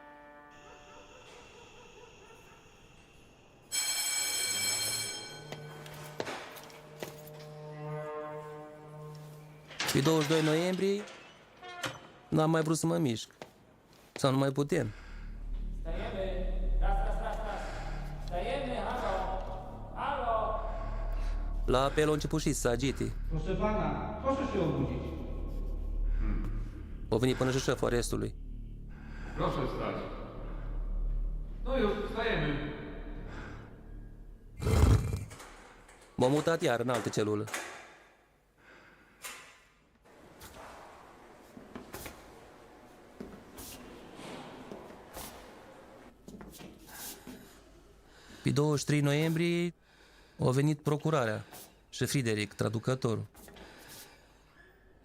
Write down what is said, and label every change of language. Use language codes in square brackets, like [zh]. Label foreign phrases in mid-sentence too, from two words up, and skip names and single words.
[ro] Pe 22 noiembrie n-am mai vrut să mă mișc. Sau nu mai putem. La apel a început și să agite. [pl] Proszę pana, proszę się obudzić. [ro] O venit până și șeful arestului. [pl] Proszę wstać. No już, wstajemy. [ro] M-am mutat iar în altă celulă. Pe 23 noiembrie a venit procurarea și Frideric, traducătorul.